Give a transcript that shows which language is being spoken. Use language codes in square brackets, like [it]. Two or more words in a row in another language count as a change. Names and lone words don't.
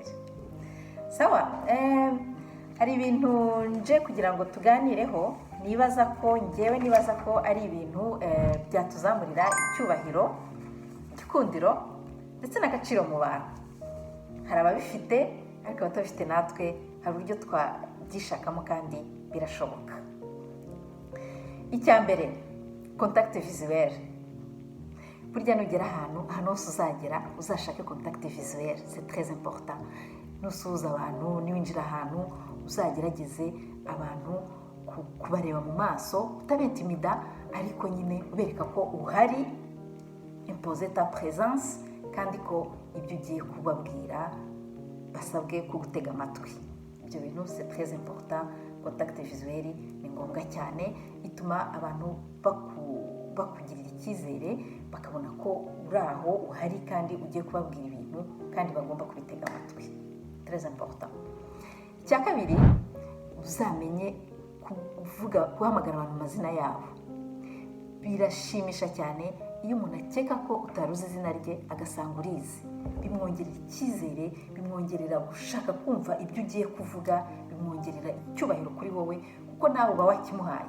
[rw] Sawa, hari ibintu nje kugira ngo tuganireho, nibaza ko ari ibintu byatuzamurira icyubahiro, igikundiro ndetse n'agaciro mu bantu. Hari ababifite ariko abatabifite natwe hari uburyo twabyishakamo kandi birashoboka. Icya mbere, [fr] contact visuel. [rw] Burya nugera ahantu hose uzagera uzashake [fr] contact visuel, c'est très important. [rw] Nusuhuza abantu, niwinjira ahantu uzagerageze abantu kubareba mu maso, utabentimida ariko nyine ubereka ko uhari, [fr] imposer ta présence, [rw] kandi ko ibyo ugiye kubabwira basabwe kugutega amatwi. Ibyo bintu [fr] c'est très important. Contact visuel [rw] ni ngombwa cyane, ituma abantu bakugirira icyizere, bakabona ko uri aho uhari kandi ugiye kubabwira ibintu kandi bagomba kubitega amatwi. [fr] Très important. [rw] Icya kabiri, uzamenye guhamagara abantu amazina yabo. Birashimisha cyane iyo umuntu akeka ko utaruzi izina rye agasanga urizi. Bimwongerera icyizere, bimwongerera gushaka kumva ibyo ugiye kuvuga, bimwongerera icyubahiro kuri wowe kuko nawe uba wakimuhaye.